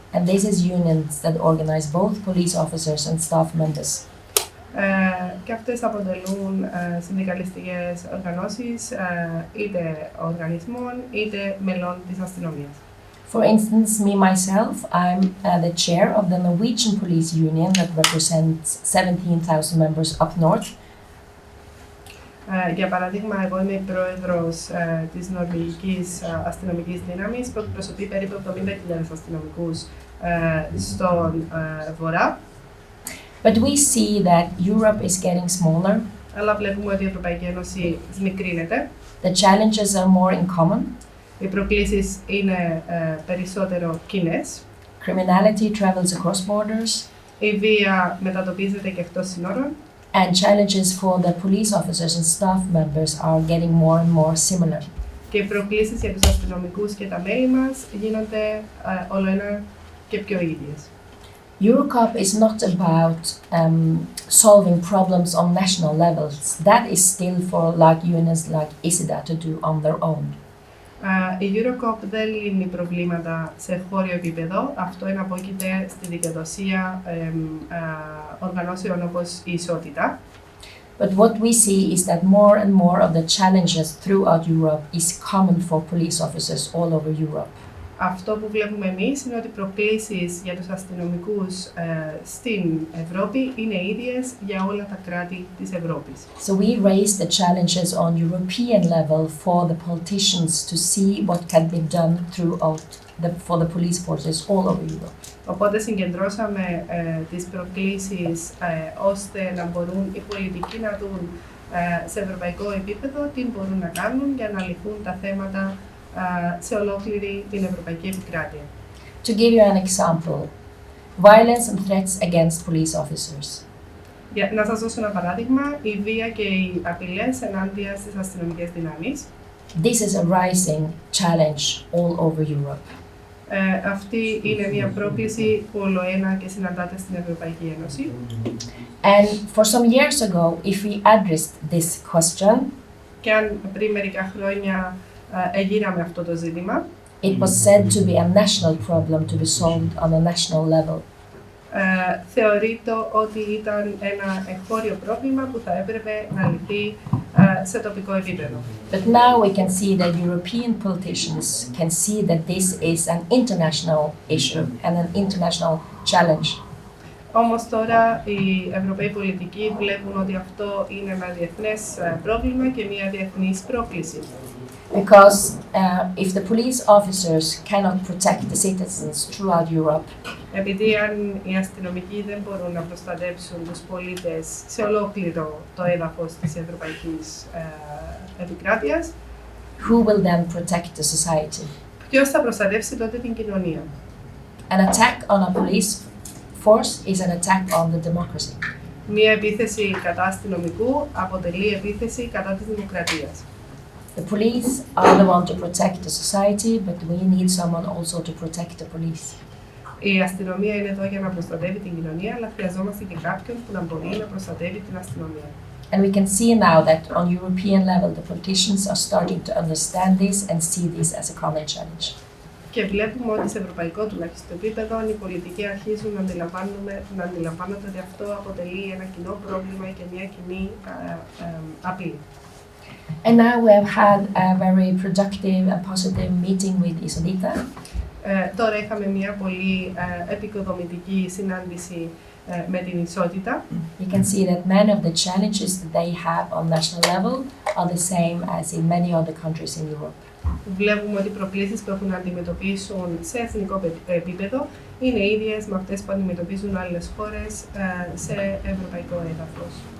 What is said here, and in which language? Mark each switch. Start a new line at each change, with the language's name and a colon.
English: And this is unions that organize both police officers and staff members.
Greek: Και αυτές αποτελούν συνδικαλιστικές οργανώσεις είτε οργανισμών είτε μελών της αστυνομίας.
English: For instance, me myself, I'm the chair of the Norwegian Police Union that represents 17,000 members up north.
Greek: Για παράδειγμα, εγώ είμαι πρόεδρος της Νορβηγικής Αστυνομικής Δύναμης που εκπροσωπεί περίπου 70.000 αστυνομικούς στον Βορρά.
English: But we see that Europe is getting smaller.
Greek: Αλλά βλέπουμε ότι η Ευρωπαϊκή Ένωση μικρύνεται.
English: The challenges are more in common.
Greek: Οι προκλήσεις είναι περισσότερο κοινές.
English: Criminality travels across borders.
Greek: Η βία μετατοπίζεται και εκτός συνόρων.
English: And challenges for the police officers and staff members are getting more and more similar.
Greek: Και οι προκλήσεις για τους αστυνομικούς και τα μέλη μας γίνονται όλο ένα και πιο ίδιες.
English: Eurocop is not about solving problems on national levels. That is still for like unions like Isotita to do on their own.
Greek: Η Eurocop δεν λύνει προβλήματα σε χώριο επίπεδο. Αυτό εναπόκειται στη δικαιοδοσία οργανώσεων όπως η Ισότητα.
English: But what we see is that more and more of the challenges throughout Europe is common for police officers all over Europe.
Greek: Αυτό που βλέπουμε εμείς είναι ότι οι προκλήσεις για τους αστυνομικούς στην Ευρώπη είναι ίδιες για όλα τα κράτη της Ευρώπης.
English: So we raise the challenges on European level for the politicians to see what can be done throughout for the police forces all over Europe.
Greek: Οπότε συγκεντρώσαμε τις προκλήσεις ώστε να μπορούν οι πολιτικοί να δουν σε ευρωπαϊκό επίπεδο τι μπορούν να κάνουν για να λυθούν τα θέματα σε ολόκληρη την ευρωπαϊκή επικράτεια.
English: To give you an example, violence and threats against police officers.
Greek: Για να σας δώσω ένα παράδειγμα, η βία και οι απειλές ενάντια στις αστυνομικές δυνάμεις.
English: This is a rising challenge all over Europe.
Greek: Αυτή είναι μια πρόκληση που ολοένα και συναντάται στην Ευρωπαϊκή Ένωση.
English: And for some years ago, if we addressed this question,
Greek: και αν πριν μερικά χρόνια εγείραμε αυτό το ζήτημα,
English: it was said to be a national problem to be solved on a national level.
Greek: Θεωρείται ότι ήταν ένα εγχώριο πρόβλημα που θα έπρεπε να λυθεί σε τοπικό επίπεδο.
English: But now we can see that European politicians can see that this is an international issue and an international challenge.
Greek: Όμως τώρα οι Ευρωπαίοι πολιτικοί βλέπουν ότι αυτό είναι ένα διεθνές πρόβλημα και μια διεθνής πρόκληση.
English: Because if the police officers cannot protect the citizens throughout Europe,
Greek: επειδή αν οι αστυνομικοί δεν μπορούν να προστατεύσουν τους πολίτες σε ολόκληρο το έδαφος της ευρωπαϊκής επικράτειας,
English: who will then protect the society?
Greek: Ποιος θα προστατεύσει τότε την κοινωνία?
English: An attack on a police force is an attack on the democracy.
Greek: Μία επίθεση κατά αστυνομικού αποτελεί επίθεση κατά της δημοκρατίας.
English: The police are the one to protect the society, but we need someone also to protect the police.
Greek: Η αστυνομία είναι εδώ για να προστατεύει την κοινωνία, αλλά χρειαζόμαστε και κάποιον που να μπορεί να προστατεύει την αστυνομία.
English: And we can see now that on European level, the politicians are starting to understand this and see this as a common challenge.
Greek: Και βλέπουμε ότι σε ευρωπαϊκό τουλάχιστον επίπεδο οι πολιτικοί αρχίζουν να αντιλαμβάνονται ότι αυτό αποτελεί ένα κοινό πρόβλημα και μια κοινή απειλή.
English: And now we have had a very productive and positive meeting with Isotita.
Greek: Τώρα είχαμε μια πολύ επικοδομητική συνάντηση με την Ισότητα.
English: You can see that many of the challenges that they have on national level are the same as in many other countries in Europe.
Greek: βλέπουμε ότι οι προκλήσεις που έχουν να αντιμετωπίσουν σε εθνικό επίπεδο είναι ίδιες με αυτές που αντιμετωπίζουν άλλες χώρες σε ευρωπαϊκό έδαφος.